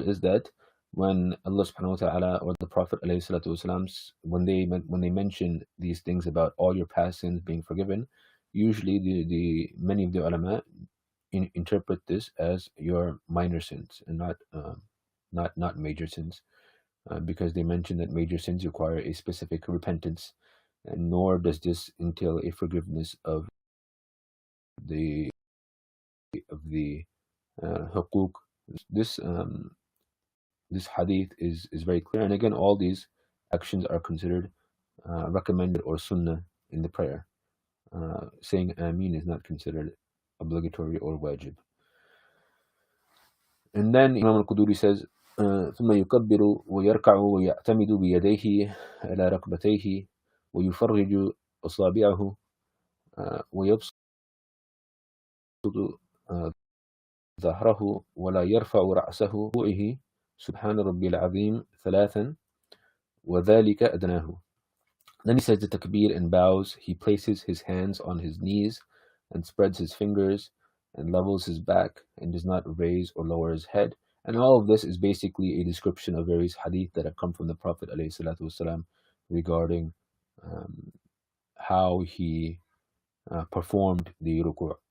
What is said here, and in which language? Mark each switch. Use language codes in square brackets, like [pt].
[en] Is that when Allah subhanahu wa ta'ala or the Prophet والسلام, when they mention these things about all your past sins being forgiven, usually the many of the ulama interpret this as your minor sins and not major sins, because they mention that major sins require a specific repentance, and nor does this entail a forgiveness of the hukuk. This this hadith is very clear, and again, all these actions are considered recommended or sunnah in the prayer. Saying Ameen is not considered obligatory or wajib. And then Imam al-Quduri says, [ar] ثم يكبر ويركع ويعتمد بيديه على ركبتيه ويفرج أصابعه ويبسط ظهره ولا يرفع رأسه سبحان ربي العظيم ثلاثا وذلك أدناه. [en] Then he says the takbir and bows. He places his hands on his knees and spreads his fingers and levels his back and does not raise or lower his head. And all of this is basically a description of various hadith that have come from the Prophet ﷺ regarding how he performed the ruku'.